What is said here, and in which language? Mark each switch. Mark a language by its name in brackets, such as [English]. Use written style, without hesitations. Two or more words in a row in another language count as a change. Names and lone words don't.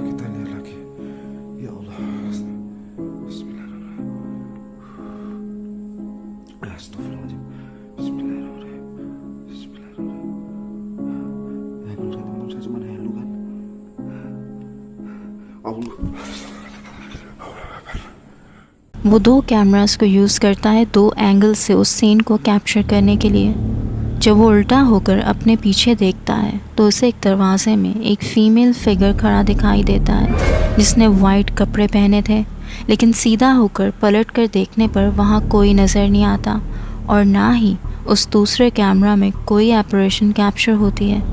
[Indonesian] Kita lihat lagi. [Arabic] يا الله. بسم الله الرحمن الرحيم. أستغفر الله العظيم. بسم الله الرحمن الرحيم. بسم الله الرحمن الرحيم. [Indonesian] Ya bener teman-teman, saya cuma halu kan. Allah. [Hindi] वो 2 कैमरास को यूज़ करता है 2 एंगल से उस सीन को कैप्चर करने के लिए। जब वो उल्टा होकर अपने पीछे देखता है तो उसे एक दरवाजे में एक [English] female figure [Hindi] खड़ा दिखाई देता है जिसने वाइट कपड़े पहने थे, लेकिन सीधा होकर पलट कर देखने पर वहाँ कोई नज़र नहीं आता और ना ही उस दूसरे कैमरा में कोई [English] apparition capture [Hindi] होती है।